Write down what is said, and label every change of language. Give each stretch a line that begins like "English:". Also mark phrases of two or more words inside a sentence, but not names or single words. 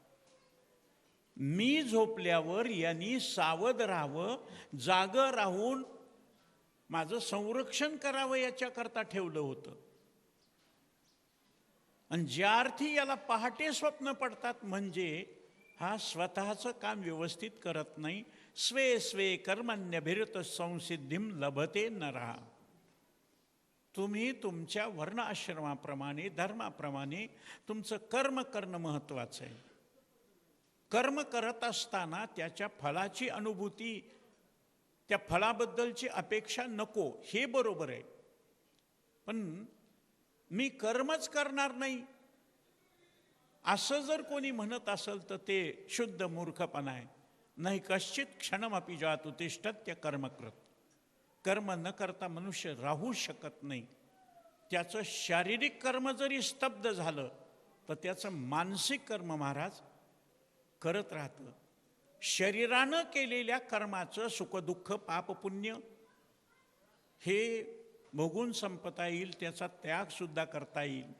Marathi: मी झोपल्यावर यांनी सावध राहावं, जागं राहून माझं संरक्षण करावं याच्याकरता ठेवलं होतं. आणि ज्या अर्थी याला पहाटे स्वप्न पडतात म्हणजे हा स्वतःचं काम व्यवस्थित करत नाही.
Sanskrit: स्वे स्वे कर्मण्यभिरत संसिद्धिम लभते नरः.
Marathi: तुम्ही तुमच्या वर्ण आश्रमाप्रमाणे, धर्माप्रमाणे तुमचं कर्म करणं महत्त्वाचं आहे. कर्म करत असताना त्याच्या फलाची अनुभूती, त्या फलाबद्दलची अपेक्षा नको, हे बरोबर आहे. पण मी कर्मच करणार नाही असं जर कोणी म्हणत असेल तर ते शुद्ध मूर्खपणा आहे.
Sanskrit: नाही कश्चित क्षणमपि जातु तिष्ठत्य कर्मकृत.
Marathi: कर्म न करता मनुष्य राहू शकत नाही. त्याचं शारीरिक कर्म जरी स्तब्ध झालं तर त्याचं मानसिक कर्म महाराज करत राहतं. शरीरानं केलेल्या कर्माचं सुखदुःख पापपुण्य हे भोगून संपता येईल, त्याचा त्यागसुद्धा करता येईल.